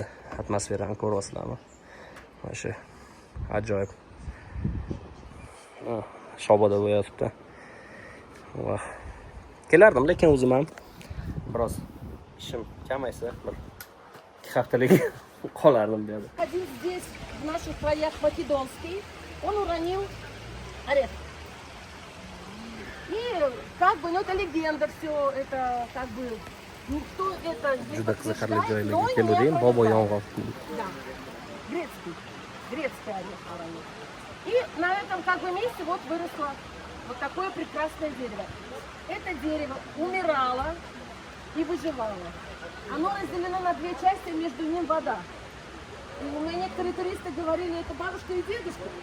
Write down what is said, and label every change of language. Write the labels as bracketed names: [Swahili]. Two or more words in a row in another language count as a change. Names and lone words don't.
[Uzbek] Atmosferani ko'ryapsizlarmi? Mana shu ajoyib. Shoboda bo'yapti. Voh. Kelardim, lekin o'zim ham biroz ishim kamaysa, bir 2 haftalik qolardim bu yerda. [Russian] Один здесь, в наших краях македонский, он уронил орех. И как бы, ну это легенда, все это как бы, никто это не [Uzbek] Juda qiziqarli [Russian] подтверждает, но [Uzbek] joylarga keldim, bobo yong'oq. [Russian] да, грецкий орех уронил. И на этом как бы месте вот выросло вот такое прекрасное дерево. Это дерево умирало и выживало. Оно разделено на 2 части, между ним вода. И у меня некоторые туристы говорили, это бабушка и дедушка.